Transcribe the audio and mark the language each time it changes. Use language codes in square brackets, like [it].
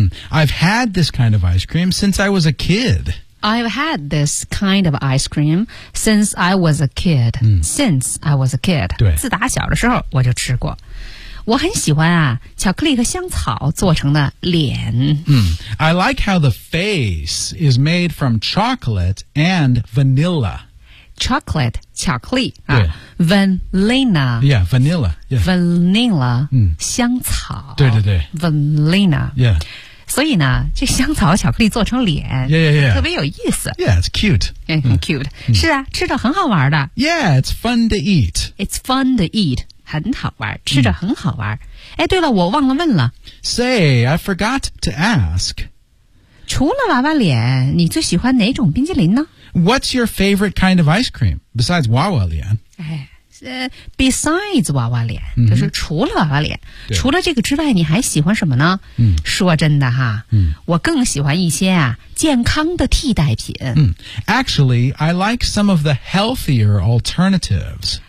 [en] I've had this kind of ice cream since I was a kid I've had this kind of ice cream since I was a kid.、Since I was a kid. [zh] 对。自打小的时候我就吃过。我很喜欢啊巧克力和香草做成的脸。 [en] I like how the face is made from chocolate and vanilla. Chocolate, 巧克力。Vanilla. Yeah, vanilla. Yeah. Vanilla,、香草。 [zh] 对对对。 [en] Vanilla. Yeah. [zh] 所以呢这香草巧克力做成脸 [en] yeah. [zh] 特别有意思 [en] Yeah, it's cute [zh] 很 cute、是啊吃着很好玩的 [en] Yeah, it's fun to eat It's fun to eat [zh] 很好玩吃着很好玩、哎对了我忘了问了 [en] Say, I forgot to ask [zh] 除了娃娃脸你最喜欢哪种冰淇淋呢 [en] What's your favorite kind of ice cream besides 娃娃脸 [zh] besides 娃娃脸、就是除了娃娃脸除了这个之外你还喜欢什么呢、说真的哈、我更喜欢一些、健康的替代品、 [en] Actually, I like some of the healthier alternatives